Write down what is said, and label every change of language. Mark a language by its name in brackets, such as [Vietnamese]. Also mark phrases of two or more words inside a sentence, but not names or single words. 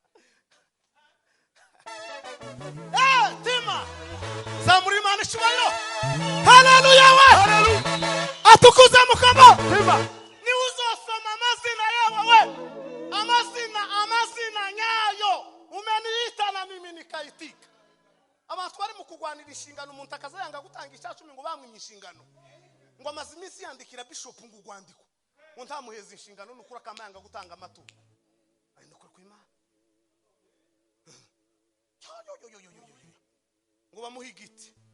[Kinyarwanda] Eh, tima! Zamura Imana icyubahiro. Haleluya we! Haleluya! Atukuze Mukama. Tima! Ni uzosoma amazina yabo we. Amazina, amazina nyayo. [Swahili] Umeniita na mimi nikaitika. [Kinyarwanda] Abantu bari mu kugwanira inshingano, umuntu akaza yanga gutanga icya cumi ngo bamwimye inshingano. Ngo amaze iminsi yandikira bishop ngo urwandiko. Ngo ntamuheze inshingano, ni ukuri akama yanga gutanga amaturo. Ari ni ukuri kw'Imana. Yo, yo, yo, yo, yo, yo, yo, yo. Ngo bamuhe igiti.